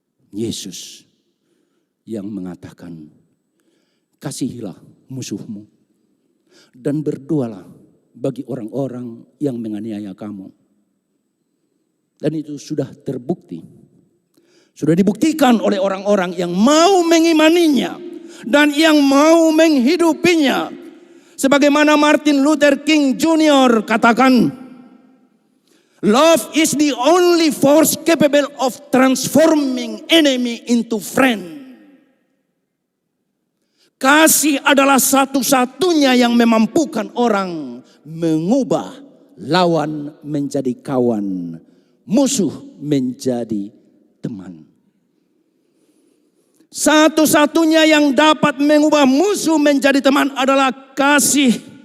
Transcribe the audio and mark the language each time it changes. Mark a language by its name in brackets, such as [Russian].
[Indonesian] Yesus yang mengatakan, kasihilah musuhmu dan berdoalah bagi orang-orang yang menganiaya kamu. Dan itu sudah terbukti. Sudah dibuktikan oleh orang-orang yang mau mengimaninya dan yang mau menghidupinya. Sebagaimana Martin Luther King Jr. [English] katakan, love is the only force capable of transforming enemy into friend. [Indonesian] Kasih adalah satu-satunya yang memampukan orang mengubah lawan menjadi kawan, musuh menjadi teman. Satu-satunya yang dapat mengubah musuh menjadi teman adalah kasih.